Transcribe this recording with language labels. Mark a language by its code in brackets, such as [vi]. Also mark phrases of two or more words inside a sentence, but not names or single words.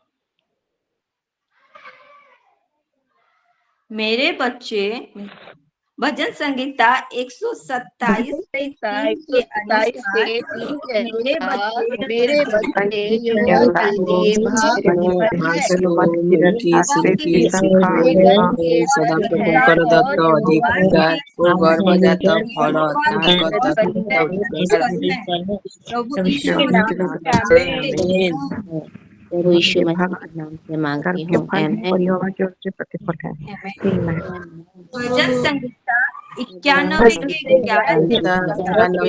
[hi] मेरे बच्चे भजन संगीता 127 के 3 के अनुसार मेरे बच्चे यहोवा के लिए भाग [or] ସଦାପ୍ରଭୁଙ୍କର ଦତ୍ତ ଅଧିକାର ଓ ଗର୍ଭଜାତ ଫଳ ତାହାର କଥା [hi] प्रभु प्रभु यीशु यीशु के नाम से मसीह के नाम से मांगती हूँ भजन संगीता 91 के 11